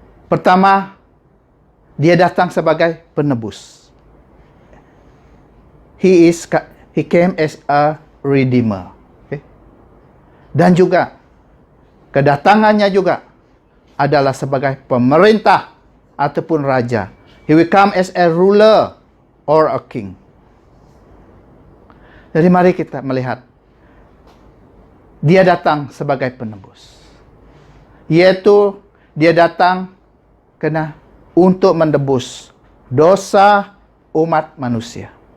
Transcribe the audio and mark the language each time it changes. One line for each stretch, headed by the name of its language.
Indonesian: Pertama, dia datang sebagai penebus.
English: He came as a redeemer. Okay?
Indonesian: Dan juga kedatangannya juga adalah sebagai pemerintah ataupun raja.
English: He will come as a ruler or a king.
Indonesian: Jadi mari kita melihat dia datang sebagai penebus. Yaitu dia datang untuk menebus dosa umat manusia.